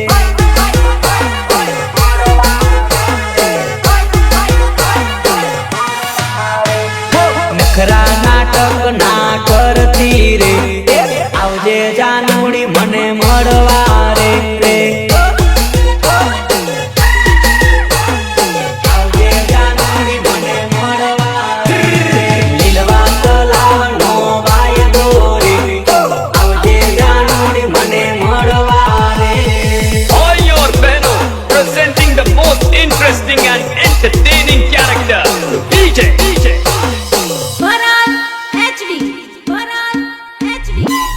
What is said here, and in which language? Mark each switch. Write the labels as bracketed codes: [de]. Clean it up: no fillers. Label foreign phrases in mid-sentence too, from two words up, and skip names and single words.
[gu] નખરા નાટક ના કરતી રે, આવજે જાનુડી મને મળવા રે રે. આવજે જાનુડી મને મળવા રે રે. લીલવા તલાવનો વાયદો રે, આવજે જાનુડી મને મળવા રે. [en] All your beno presenting the most interesting and entertaining character, DJ. [gu] ભરત એચડી, ભરત એચડી.